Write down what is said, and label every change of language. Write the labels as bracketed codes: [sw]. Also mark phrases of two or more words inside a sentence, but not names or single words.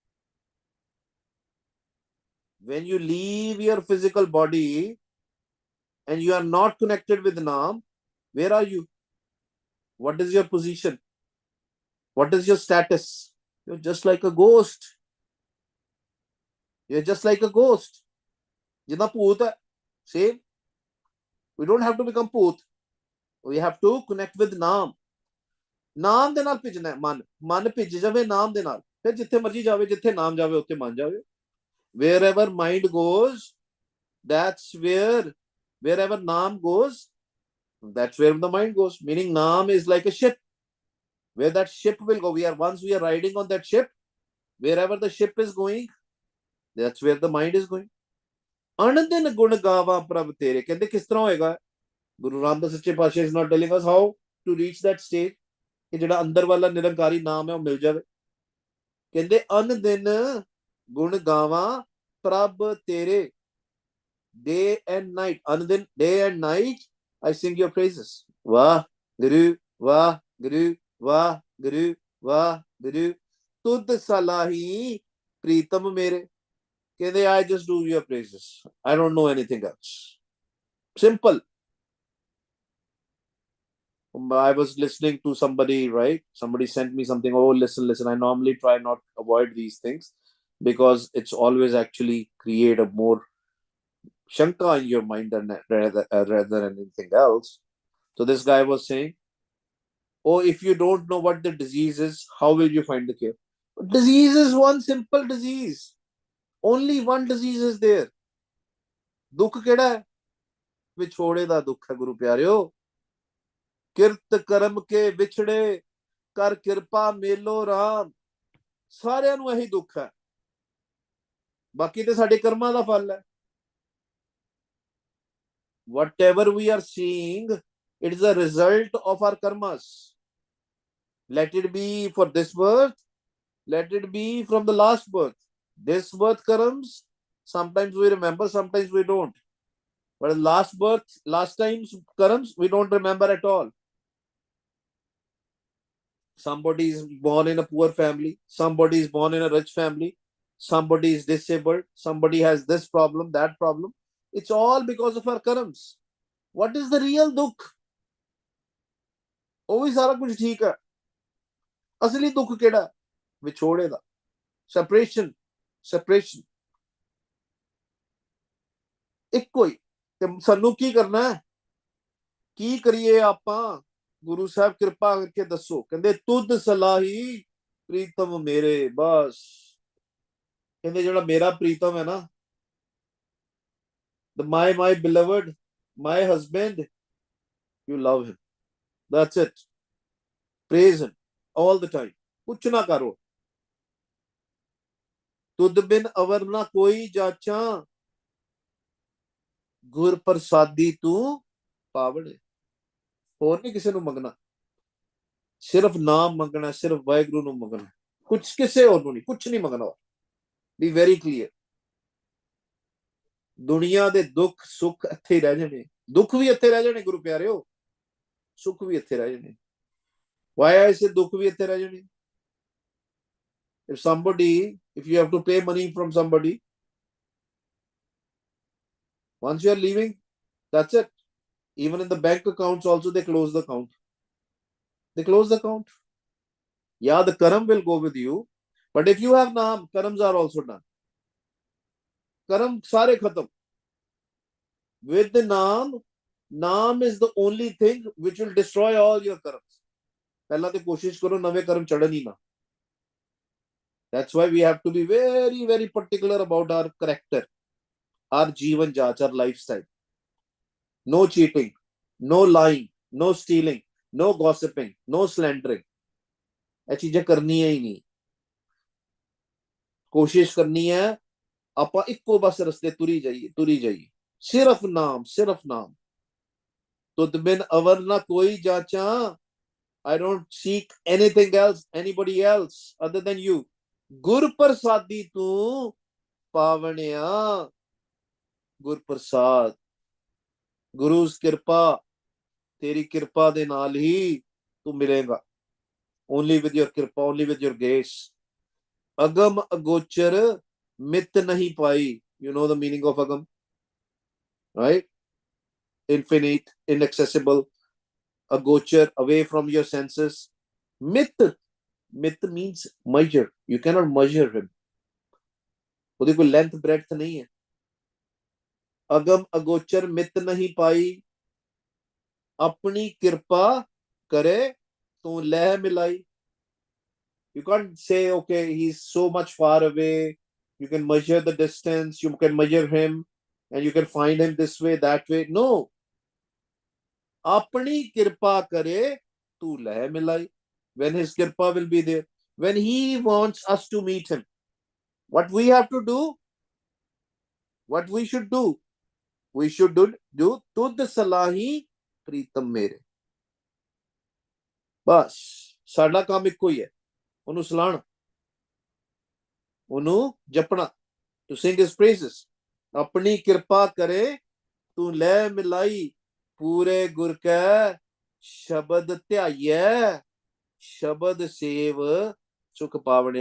[en] When you leave your physical body and you are not connected with Naam, where are you? What is your position? What is your status? You're just like a ghost. You're just like a ghost. [hi] जितना पूत है, [en] same. We don't have to become Poot. We have to connect with Naam. [pa] ਨਾਮ ਦੇ ਨਾਲ ਭਿੱਜਣਾ ਮਨ, ਮਨ ਭਿੱਜ ਜਾਵੇ ਨਾਮ ਦੇ ਨਾਲ, ਫਿਰ ਜਿੱਥੇ ਮਰਜੀ ਜਾਵੇ, ਜਿੱਥੇ ਨਾਮ ਜਾਵੇ ਉੱਥੇ ਮਨ ਜਾਵੇ। [en] Wherever mind goes, that's wherever naam goes, that's where the mind goes. Meaning naam is like a ship, where that ship will go. Once we are riding on that ship, wherever the ship is going, that's where the mind is going. [pa] ਅਣਦਿਨ ਗੁਣ ਗਾਵਾਂ ਪ੍ਰਭ ਤੇਰੇ, ਕਹਿੰਦੇ ਕਿਸ ਤਰ੍ਹਾਂ ਹੋਏਗਾ? [en] ਗੁਰੂ ਰਾਮਦਾਸ ਸੱਚੇ ਪਾਤਸ਼ਾਹ is not telling us how to reach that state, [pa] ਕਿ ਜਿਹੜਾ ਅੰਦਰ ਵਾਲਾ ਨਿਰੰਕਾਰੀ ਨਾਮ ਹੈ ਉਹ ਮਿਲ ਜਾਵੇ। ਕਹਿੰਦੇ ਅਨ ਦਿਨ ਗੁਣ ਗਾਵਾਂ ਪ੍ਰਭ ਤੇਰੇ, [en] day and night, [pa] ਅਨ ਦਿਨ, [en] day and night I sing your praises। [pa] ਵਾਹ ਗੁਰੂ, ਵਾਹ ਗੁਰੂ, ਵਾਹ ਗੁਰੂ, ਵਾਹ ਗੁਰੂ, ਤੁਧ ਸਲਾਹੀ ਪ੍ਰੀਤਮ ਮੇਰੇ। [en] ਕਹਿੰਦੇ I just do your praises, I don't know anything else. Simple. I was listening to somebody, right? Somebody sent me something. Oh, listen. I normally try not avoid these things because it's always actually create a more shanka in your mind than rather than anything else. So this guy was saying, oh, if you don't know what the disease is, how will you find the cure? Disease is one simple disease. Only one disease is there. [pa] ਦੁੱਖ ਕਿਹੜਾ ਹੈ? ਵਿਛੋੜੇ ਦਾ ਦੁੱਖ ਹੈ ਗੁਰੂ ਪਿਆਰਿਓ। ਕਿਰਤ ਕਰਮ ਕੇ ਵਿਛੜੇ, ਕਰ ਕਿਰਪਾ ਮੇਲੋ ਰਾਮ। ਸਾਰਿਆਂ ਨੂੰ ਇਹੀ ਦੁੱਖ ਹੈ। ਬਾਕੀ ਤੋ ਸਾਡੇ ਕਰਮਾਂ ਦਾ ਫਲ ਹੈ. [en] Whatever we are seeing, it is a result of our karmas. Let it be for this birth, let it be from the last birth. This birth karams, sometimes we remember, sometimes we don't. But last birth, last time's karams, we don't remember at all. Somebody is born in a poor family, somebody is born in a rich family, somebody is disabled, somebody has this problem, that problem. It's all because of our karams. What is the real dukh? [pa] ਉਹ ਵੀ ਸਾਰਾ ਕੁਝ ਠੀਕ ਹੈ. ਅਸਲੀ ਦੁੱਖ ਕਿਹੜਾ? ਵਿਛੋੜੇ ਦਾ. ਸੈਪਰੇਸ਼ਨ ਇੱਕੋ ਹੀ. ਤੇ ਸਾਨੂੰ ਕੀ ਕਰਨਾ ਹੈ? ਕੀ ਕਰੀਏ ਆਪਾਂ? ਗੁਰੂ ਸਾਹਿਬ ਕਿਰਪਾ ਕਰਕੇ ਦੱਸੋ. ਕਹਿੰਦੇ ਤੁਧ ਸਲਾਹੀ ਪ੍ਰੀਤਮ ਮੇਰੇ. ਬਸ ਕਹਿੰਦੇ ਜਿਹੜਾ ਮੇਰਾ ਪ੍ਰੀਤਮ ਹੈ ਨਾ, [en] my beloved, my husband, you love him. That's it. Praise him all the time. [pa] ਕੁਛ ਨਾ ਕਰੋ. ਤੁਧ ਬਿਨ ਅਵਰ ਨਾ ਕੋਈ ਜਾਚਾਂ, ਗੁਰ ਪ੍ਰਸਾਦੀ ਤੂੰ ਪਾਵੜੇ. ਹੋਰ ਨਹੀਂ ਕਿਸੇ ਨੂੰ ਮੰਗਣਾ, ਸਿਰਫ ਨਾਮ ਮੰਗਣਾ, ਸਿਰਫ ਵਾਹਿਗੁਰੂ ਨੂੰ ਮੰਗਣਾ. ਕੁਛ ਕਿਸੇ ਹੋਰ ਨੂੰ ਨਹੀਂ, ਕੁਛ ਨਹੀਂ ਮੰਗਣਾ. [en] be very clear. [pa] ਦੁਨੀਆ ਦੇ ਦੁੱਖ ਸੁੱਖ ਇੱਥੇ ਹੀ ਰਹਿ ਜਾਣੇ. ਦੁੱਖ ਵੀ ਇੱਥੇ ਰਹਿ ਜਾਣੇ ਗੁਰੂ ਪਿਆਰਿਓ, ਸੁੱਖ ਵੀ ਇੱਥੇ ਰਹਿ ਜਾਣੇ. [en] Why I say [pa] ਦੁੱਖ ਵੀ ਇੱਥੇ ਰਹਿ ਜਾਣੇ? [en] If you have to pay money from somebody, once you are leaving, that's it. Even in the bank accounts also, they close the account. Yeah, the karam will go with you, but if you have naam, karams are also done. [pa] ਕਰਮ ਸਾਰੇ ਖ਼ਤਮ. [en] With the naam is the only thing which will destroy all your karams. [pa] ਪਹਿਲਾ ਤੋ ਕੋਸ਼ਿਸ਼ ਕਰੋ ਨਵੇ ਕਰਮ ਚੜ੍ਹਨ ਹੀ ਨਾ. [en] That's why we have to be very, very particular about our character, our [pa] ਜੀਵਨ ਜਾਚ, [en] our lifestyle. No cheating, no lying, no stealing, no gossiping, no slandering. [pa] ਇਹ ਚੀਜ਼ਾਂ ਕਰਨੀਆਂ ਹੀ ਨਹੀਂ. ਕੋਸ਼ਿਸ਼ ਕਰਨੀ ਹੈ ਆਪਾਂ ਇੱਕੋ ਬਸ ਰਸਤੇ ਤੁਰੀ ਜਾਈਏ. ਸਿਰਫ ਨਾਮ. ਤੁਧ ਬਿਨ ਅਵਰ ਨਾ ਕੋਈ ਜਾਚਾਂ. [en] I don't seek anything else, anybody else other than you. [pa] ਗੁਰ ਪ੍ਰਸਾਦੀ ਤੂੰ ਪਾਵਣਿਆ. ਗੁਰ ਪ੍ਰਸਾਦ, ਗੁਰੂ ਕਿਰਪਾ, ਤੇਰੀ ਕਿਰਪਾ ਦੇ ਨਾਲ ਹੀ ਤੂੰ ਮਿਲੇਗਾ. [en] Only with your ਕਿਰਪਾ, only with your grace. [pa] ਅਗਮ ਅਗੋਚਰ ਮਿਤ ਨਹੀਂ ਪਾਈ. [en] You know the meaning of agam, right? Infinite, inaccessible. Agochar, away from your senses. Myth means measure. You cannot measure him. [pa] ਉਹਦੀ ਕੋਈ [en] length breadth [pa] ਨਹੀਂ ਹੈ. ਅਗਮ ਅਗੋਚਰ ਮਿਤ ਨਹੀਂ ਪਾਈ. ਅਪਨੀ ਕ੍ਰਿਪਾ ਕਰੇ ਤੋ ਲਹ ਮਿਲਾਈ. [en] You can't say, okay, he's so much far away. You can measure the distance. You can measure him and you can find him this way, that way. No. [pa] ਅਪਨੀ ਕ੍ਰਿਪਾ ਕਰੇ ਤੂ ਲਹ ਮਿਲਾਈ. [en] When his kirpa will be there, when he wants us to meet him, what we have to do, what we should do [pa] ਤੁਦ ਸਲਾਹੀ ਪ੍ਰੀਤਮ ਮੇਰੇ. ਬਸ ਸਾਡਾ ਕਾਮ ਇੱਕੋ ਹੀ ਹੈ, ਉਹਨੂੰ ਸਲਾਹਣਾ, ਉਹਨੂੰ ਜਪਣਾ. [en] to sing his praises. [pa] ਅਪਨੀ ਕ੍ਰਿਪਾ ਕਰੇ ਤੂ ਲੈ ਮਿਲਾਈ. ਪੂਰੇ ਗੁਰ ਕੈ ਸ਼ਬਦ ਧਿਆਈਐ. ਸ਼ਬਦ ਸੇਵ ਸੁਖ ਪਾਵਣਿਆ.